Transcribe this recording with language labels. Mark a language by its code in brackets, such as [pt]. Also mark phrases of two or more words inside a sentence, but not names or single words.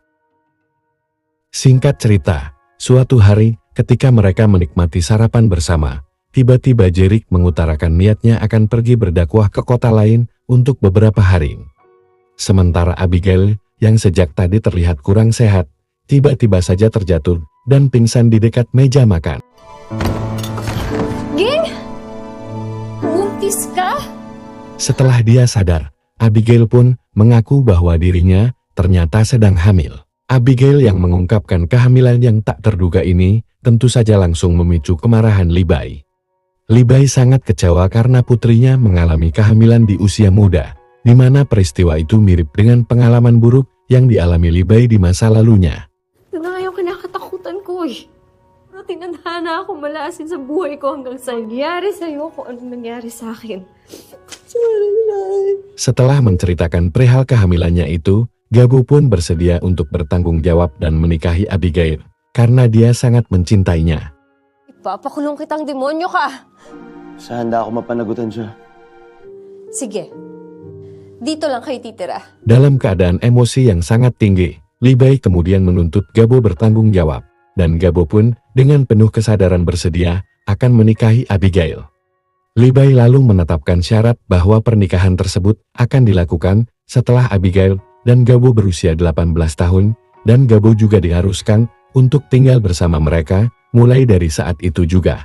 [id] Singkat cerita, suatu hari ketika mereka menikmati sarapan bersama, tiba-tiba Jerick mengutarakan niatnya akan pergi berdakwah ke kota lain untuk beberapa hari. Sementara Abigail yang sejak tadi terlihat kurang sehat, tiba-tiba saja terjatuh dan pingsan di dekat meja makan. [tl] Ging! Buntis ka? [id] Setelah dia sadar, Abigail pun mengaku bahwa dirinya ternyata sedang hamil. Abigail yang mengungkapkan kehamilan yang tak terduga ini tentu saja langsung memicu kemarahan Libay. Libay sangat kecewa karena putrinya mengalami kehamilan di usia muda, di mana peristiwa itu mirip dengan pengalaman buruk yang dialami Libay di masa lalunya. [tl] Ito na nga yung kinakatakutan ko eh. Pero tinadhana ako malasin sa buhay ko hanggang sa nangyari sa'yo kung ano nangyari sa akin. Sorry, Nay. [id] Setelah menceritakan perihal kehamilannya itu, Gabo pun bersedia untuk bertanggung jawab dan menikahi Abigail karena dia sangat mencintainya. [tl] Ipapakulong kitang demonyo ka. Sa handa ako mapanagutan siya. Sige. Dito lang kayo titira. [id] Dalam keadaan emosi yang sangat tinggi, Libay kemudian menuntut Gabo bertanggung jawab, dan Gabo pun dengan penuh kesadaran bersedia akan menikahi Abigail. Libay lalu menetapkan syarat bahwa pernikahan tersebut akan dilakukan setelah Abigail dan Gabo berusia 18 tahun, dan Gabo juga diharuskan untuk tinggal bersama mereka mulai dari saat itu juga.